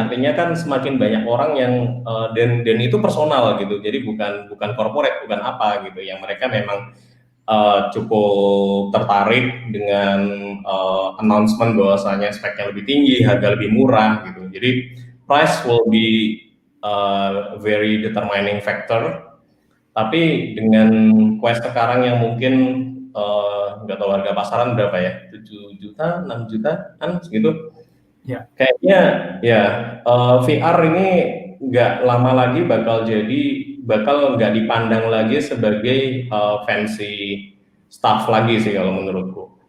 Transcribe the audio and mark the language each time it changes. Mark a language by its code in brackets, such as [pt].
[id] Artinya kan semakin banyak orang yang dan itu personal gitu. Jadi bukan corporate, bukan apa gitu. Yang mereka memang cukup tertarik dengan announcement bahwasanya speknya lebih tinggi, harga lebih murah gitu. [en] Jadi price will be very determining factor. [id] Tapi dengan Quest sekarang yang mungkin nggak tahu harga pasaran berapa ya, 7 juta, 6 jutaan segitu. Ya. Kayaknya ya VR ini nggak lama lagi bakal nggak dipandang lagi sebagai [en] fancy stuff [id] lagi sih kalau menurutku.